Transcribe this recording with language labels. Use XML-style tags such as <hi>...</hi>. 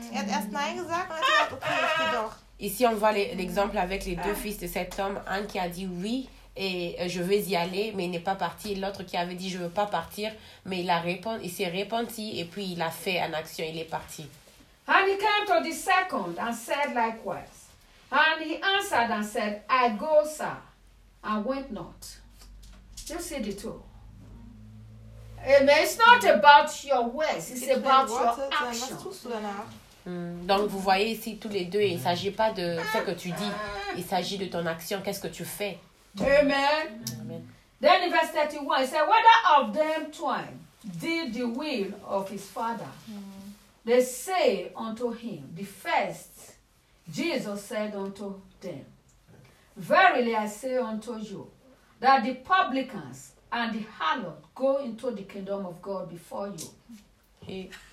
<de>Er hat erst nein gesagt und hat gesagt, okay, ich geh doch.</de> <fr>Ici, on voit l'exemple avec les deux fils de cet homme, un qui a dit oui. Et je vais y aller, mais il n'est pas parti. L'autre qui avait dit je veux pas partir, mais il s'est repenti et puis il a fait une action, il est parti.</fr> <en>And he came to the second and said likewise. And he answered and said, I go, sir, and went not. You see the two. Amen. It's not about your words, it's about your actions.</en> <fr>Donc vous voyez ici tous les deux, il s'agit pas de ce que tu dis, il s'agit de ton action, qu'est-ce que tu fais. Amen.</fr> <en>Amen. Then in verse 31, he said, whether of them twain did the will of his father, they say unto him, the first, Jesus said unto them, verily I say unto you, that the publicans and the harlot go into the kingdom of God before you.</en>